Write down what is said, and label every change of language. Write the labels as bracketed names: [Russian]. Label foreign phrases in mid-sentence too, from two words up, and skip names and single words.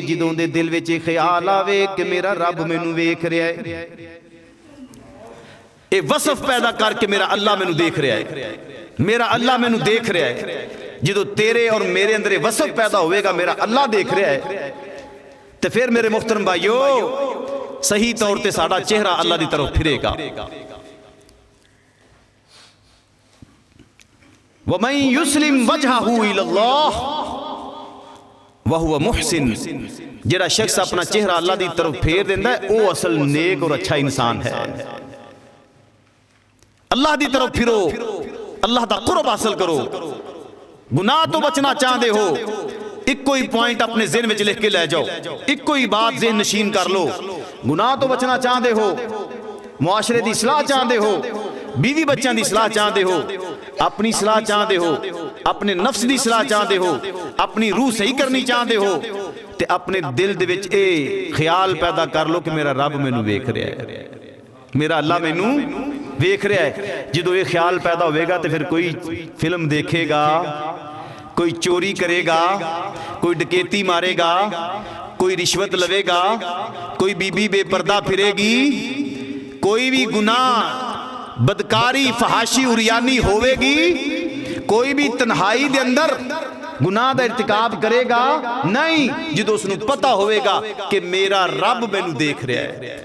[Punjabi] ਜਦੋਂ ਦੇ ਦਿਲ ਵਿੱਚ ਇਹ ਖਿਆਲ ਆਵੇ ਕਿ ਮੇਰਾ ਰੱਬ ਮੈਨੂੰ ਵੇਖ ਰਿਹਾ ਹੈ, ਇਹ ਵਸਫ ਪੈਦਾ ਕਰਕੇ ਮੇਰਾ ਅੱਲਾ ਮੈਨੂੰ ਦੇਖ ਰਿਹਾ ਹੈ, ਮੇਰਾ ਅੱਲਾ ਮੈਨੂੰ ਦੇਖ ਰਿਹਾ ਹੈ। ਜਦੋਂ ਤੇਰੇ ਔਰ ਮੇਰੇ ਅੰਦਰ ਇਹ ਵਸਫ ਪੈਦਾ ਹੋਵੇਗਾ ਮੇਰਾ ਅੱਲਾ ਦੇਖ ਰਿਹਾ ਹੈ, ਤੇ ਫਿਰ ਮੇਰੇ ਮੁਹਤਰਮ ਭਾਈਓ ਸਹੀ ਤੌਰ ਤੇ ਸਾਡਾ ਚਿਹਰਾ ਅੱਲਾ ਦੀ ਤਰਫ ਫਿਰੇਗਾ। [Arabic] وَمَن يُسْلِمْ وَجْهَهُ إِلَى اللَّهِ وَهُوَ مُحْسِن، [Punjabi] ਜਿਹੜਾ ਸ਼ਖਸ ਆਪਣਾ ਚਿਹਰਾ ਅੱਲਾ ਦੀ ਤਰਫ ਫੇਰ ਦਿੰਦਾ ਹੈ ਉਹ ਅਸਲ ਨੇਕ ਔਰ ਅੱਛਾ ਇਨਸਾਨ ਹੈ। اللہ دی طرف پھرو، [Urdu] اللہ دا قرب حاصل کرو۔ گناہ تو بچنا چاہتے ہو، ایک کوئی پوائنٹ اپنے ذہن میں لکھ کے لے جاؤ، ایک کوئی بات ذہن نشین کر لو۔ [Punjabi] گناہ تو بچنا چاہتے ہو، معاشرے دی اصلاح چاہتے ہو، بیوی بچوں دی اصلاح چاہتے ہو، اپنی اصلاح چاہتے ہو، اپنے نفس دی اصلاح چاہتے ہو، اپنی روح صحیح کرنی چاہتے ہو، تے اپنے دل دے وچ اے خیال پیدا کر لو کہ میرا رب مینوں ویکھ رہا ہے، میرا اللہ مینوں ویکھ رہا ہے۔ جدو یہ خیال پیدا ہوئے گا تو پھر کوئی فلم دیکھے گا، کوئی چوری کرے گا، کوئی ڈکیتی مارے گا، کوئی رشوت لوے گا، کوئی بی بی بے پردہ پھرے گی، کوئی بھی گناہ بدکاری فحاشی اریانی ہوئے گی، کوئی بھی تنہائی دے اندر گناہ دا ارتکاب کرے گا نہیں، جدو اس نے پتہ ہوئے گا کہ میرا رب مینوں دیکھ رہا ہے۔